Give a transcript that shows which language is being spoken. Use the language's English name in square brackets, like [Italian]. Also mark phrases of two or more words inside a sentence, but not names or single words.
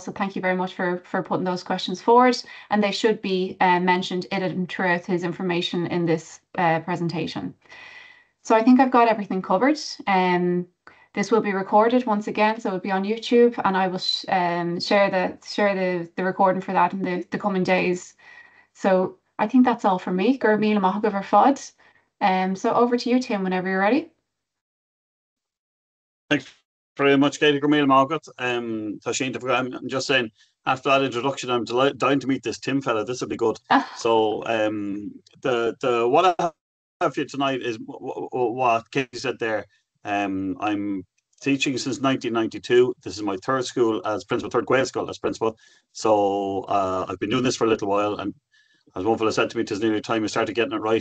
[English] So thank you very much for putting those questions forward. And they should be mentioned in and throughout his information in this presentation. So I think I've got everything covered. This will be recorded once again, so it'll be on YouTube, and I will share the recording for that in the coming days. So I think that's all from me. [Irish] Gur míle maith agat fad. [English] So over to you, Tim, whenever you're ready. Thanks very much, [Irish] Katie. Gur míle maith agat. [English] I'm just saying, after that introduction, I'm dying to meet this Tim fella. This will be good. So what I have for you tonight is what Katie said there. I'm teaching since 1992. This is my third school as principal, third Gaelscoil as principal. So I've been doing this for a little while, and as one fellow said to me, "'Tis nearly time you started getting it right.